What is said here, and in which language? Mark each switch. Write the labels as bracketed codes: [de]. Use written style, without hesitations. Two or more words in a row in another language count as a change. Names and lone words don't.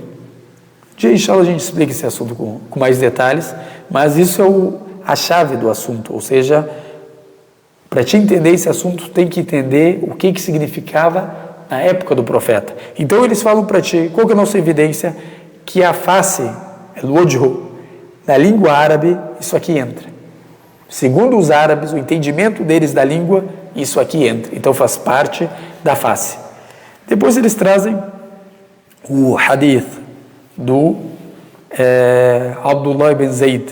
[pt] De inshallah a gente explica esse assunto com mais detalhes, mas isso é a chave do assunto, ou seja, para te entender esse assunto, tem que entender o que significava na época do profeta. Então eles falam para ti, qual que é a nossa evidência? Que a face, al-wajhu, na língua árabe, isso aqui entra. Segundo os árabes, o entendimento deles da língua, isso aqui entra. Então faz parte da face. Depois eles trazem o hadith do Abdullah ibn Zayd.